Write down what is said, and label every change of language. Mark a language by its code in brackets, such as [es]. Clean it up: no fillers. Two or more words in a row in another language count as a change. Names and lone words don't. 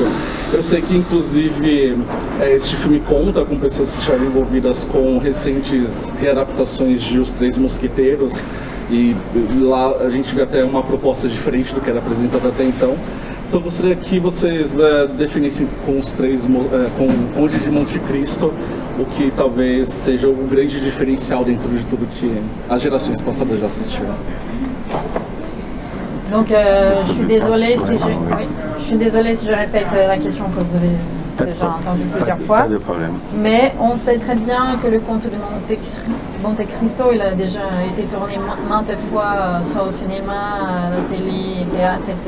[pt] Eu sei que, inclusive, este filme conta com pessoas que estiveram envolvidas com recentes readaptações de Os Três Mosqueteiros, e lá a gente vê até uma proposta diferente do que era apresentado até então. Então, gostaria que vocês definissem com com o Conde de Monte Cristo o que talvez seja o grande diferencial dentro de tudo que as gerações passadas já assistiram. [fr] Donc, je suis désolée si je répète la question que vous avez déjà entendue plusieurs fois. Pas de problème. Mais on sait très bien que le conte de Monte Cristo, il a déjà été tourné maintes fois, soit au cinéma, à la télé, théâtre, etc.